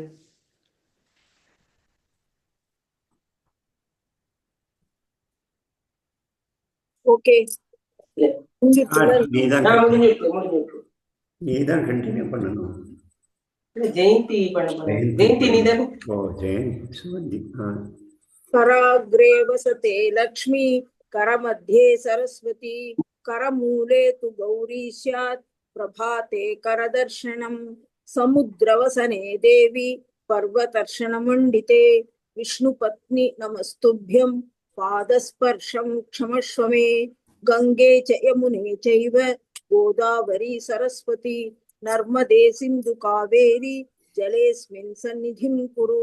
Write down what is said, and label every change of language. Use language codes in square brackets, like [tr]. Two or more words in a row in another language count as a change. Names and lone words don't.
[ta] ஓகே, நீதான் கண்டினியூ பண்ணணும். ஜெயந்தி பண்ண போறேன். ஜெயந்தி நீதான். ஓ ஜெயந்தி சுவந்தி. [sa] कराग्रे वसते लक्ष्मी, करमध्ये सरस्वती, करमूले तु गौरी स्यात्, प्रभाते करदर्शनम्, समुद्रवसने देवी पर्वतर्शनमण्डिते, विष्णुपत्नि नमस्तुभ्यं, पादस्पर्शं क्षमस्व मे, गंगे च यमुने चैव गोदावरी सरस्वती, नर्मदे सिन्धु कावेरी जलेऽस्मिन् सन्निधिं कुरु.